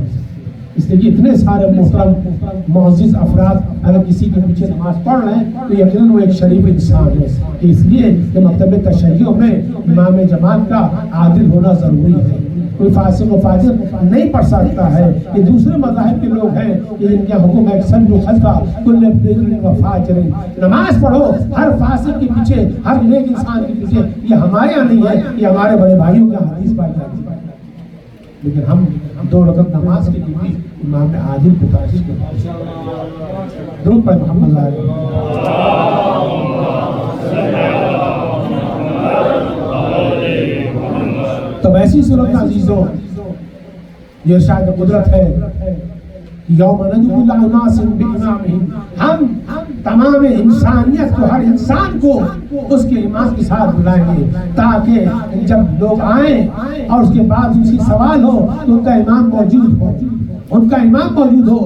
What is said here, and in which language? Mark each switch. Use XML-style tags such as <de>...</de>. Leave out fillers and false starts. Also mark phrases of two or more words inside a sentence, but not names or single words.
<ur>اس لیے کہ اتنے سارے محترم معزز افراد اگر کسی کے پیچھے نماز پڑھ رہے ہیں تو یقیناً وہ ایک شریف انسان ہے، اس لیے کہ مکتب تشیع میں امام جماعت کا عادل ہونا ضروری ہے۔ کوئی فاسق و فاجر نہیں پڑھ سکتا ہے۔ یہ دوسرے مذاہب کے لوگ ہیں کہ ان کا حکم ہے</ur> <ar>سلو خلفا کل بر و فاجر،</ar> <ur>نماز پڑھو ہر فاسق کے پیچھے، ہر نیک انسان کے پیچھے۔ یہ ہمارے یہاں نہیں ہے، یہ ہمارے بڑے بھائیوں کا حدیث پائی جاتی ہے۔ لیکن ہم 2 رکعت نماز کے لیے بھی امام عادل کو ترجیح دیتے ہیں۔ درود پڑھ محمد تو ایسی صورت میں عزیزوں یہ ارشاد قدرت ہے</ur> <ar>یوم ندعو کل اناس بامامہم،</ar> <ur>ہم تمام انسانیت کو، ہر انسان کو اس کے امام کے ساتھ بلائیں گے تاکہ جب لوگ آئیں اور اس کے بعد ان سے سوال ہو تو ان کا امام موجود ہو، ان کا امام موجود ہو۔</ur>